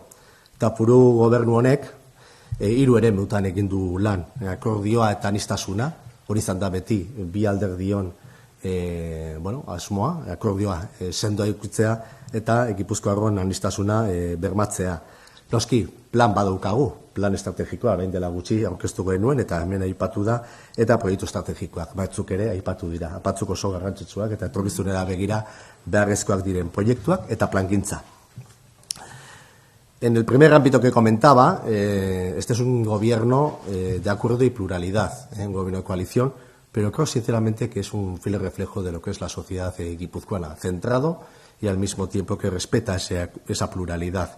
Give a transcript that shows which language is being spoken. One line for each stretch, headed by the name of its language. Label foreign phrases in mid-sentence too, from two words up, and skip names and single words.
Basque: Eta Foru gobernu honek 3 eremutan egin du lan, akordioa eta aniztasuna, hori izan da beti bi alderdion asmoa, akordioa sendoa ikutzea eta Gipuzkoarron aniztasuna bermatzea. Noski, plan badaukagu, plan estrategikoa, orain dela gutxi aurkeztu genuen eta hemen aipatu da, eta proiektu estrategikoak, batzuk ere aipatu dira, batzuk oso garrantzitsuak eta etorkizunera begira beharrezkoak diren proiektuak eta plangintza.
Spanish: En el primer ámbito que comentaba, este es un gobierno de acuerdo y pluralidad, un gobierno de coalición, pero creo sinceramente que es un fiel reflejo de lo que es la sociedad guipuzcoana, centrado y al mismo tiempo que respeta esa pluralidad.